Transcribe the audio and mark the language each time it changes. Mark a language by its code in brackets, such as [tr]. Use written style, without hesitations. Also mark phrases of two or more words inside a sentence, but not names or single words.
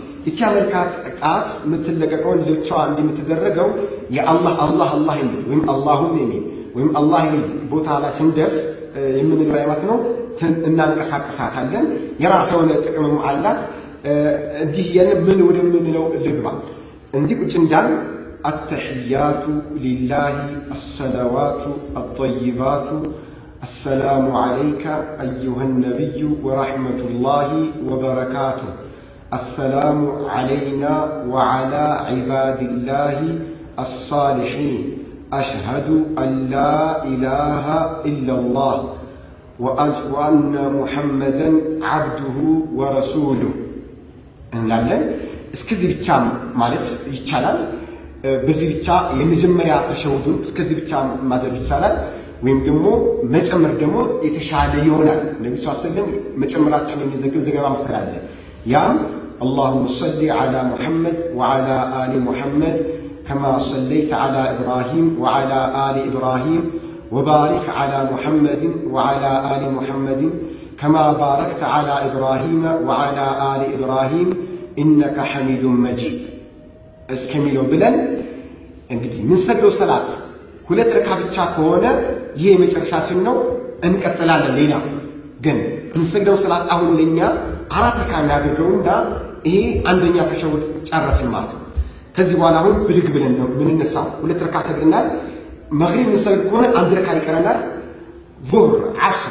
[am] ይቺ አመልካች ጣት የምትለቀቀውን ልብቻዋ እንዲህ የምትደረገው የአላህ አላህ የሚል ወይም አላሁም የሚል ወይም አላህ የሚል ቦታ ላይ ስንደርስ የምንለው አይነት ነው። እናንቀሳቀሳታለን። የራሷ የሆነ ጥቅምም አላት። እንዲህ ምን ወደምንለው ልግባ። እንዲህ ቁጭ እንዳል [ar] التحيات لله الصلوات الطيبات السلام عليك أيها النبي ورحمة الله وبركاته السلام علينا وعلى عباد الله الصالحين أشهد أن لا إله إلا الله وأن محمدا عبده ورسوله [am] እንላለን። እስከዚህ ብቻ ማለት ይቻላል። በዚህ ብቻ የመጀመሪያ ተሸሁዱን እስከዚህ ብቻ ማድረግ ይቻላል። ወይም ደግሞ መጨመር ደግሞ የተሻለ ይሆናል። ነብዩ [ar] صلى الله عليه وسلم [am] መጨመራቸውን የሚዘግብ ዘገባ መሰላለ። ያም [ar] اللهم صل على محمد وعلى آل محمد كما صليت على إبراهيم وعلى آل إبراهيم وبارك على محمد وعلى آل محمد كما باركت على إبراهيم وعلى آل إبراهيم إنك حميد مجيد اسكميلو بلن [am] እንግዲህ ምን ሰግደው ሰላት ሁለት ረካ ብቻ ከሆነ ይሄ መጨረሻችን ነው እንቀጥላለን ሌላ ግን ምን ሰግደው ሰላት አሁን ለኛ አራት ረካ እናደርገውና ይሄ አንደኛ ተሸሁድ ጨረስን ማለት ነው ከዚህ በኋላ አሁን ብድግ ብለን ነው ምን እንነሳው ሁለት ረካ ሰግደናል መግሪብ እንሰግድ ከሆነ አንድ ረካ ይቀረናል ዙህር ዓስር